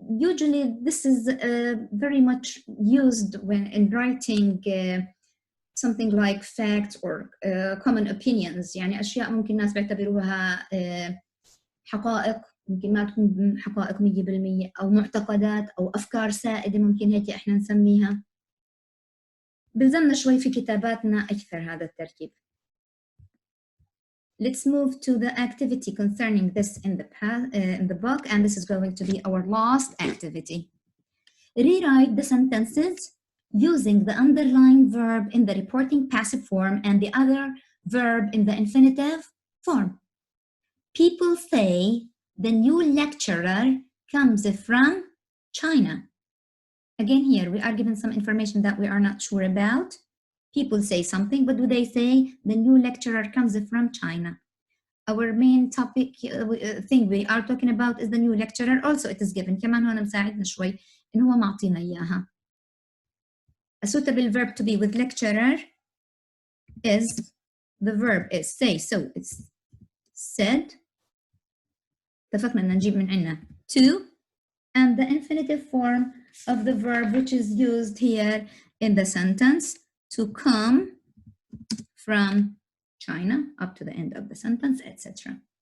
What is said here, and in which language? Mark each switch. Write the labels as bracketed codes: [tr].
[en] Usually this is very much used when in writing something like facts or common opinions. [ar] يعني أشياء ممكن الناس بيعتبروها حقائق، ممكن ما تكون حقائق 100%، أو معتقدات أو أفكار سائدة ممكن هيك إحنا نسميها. بلزمنا شوي في كتاباتنا أكثر هذا التركيب. [en] Let's move to the activity concerning this in the book, and this is going to be our last activity. Rewrite the sentences using the underlying verb in the reporting passive form and the other verb in the infinitive form. People say the new lecturer comes from China. Again, here we are given some information that we are not sure about. People say something, but do they say the new lecturer comes from China? Our main topic thing we are talking about is the new lecturer. Also, it is given. [ar] كمان هون مساعدنا شوي إن هو معطينا إياها. [en] A suitable verb to be with lecturer is, the verb is say. So it's said. [ar] اتفقنا إن نجيب من عنا [en] to, and the infinitive form of the verb which is used here in the sentence, to come from China, up to the end of the sentence, etc.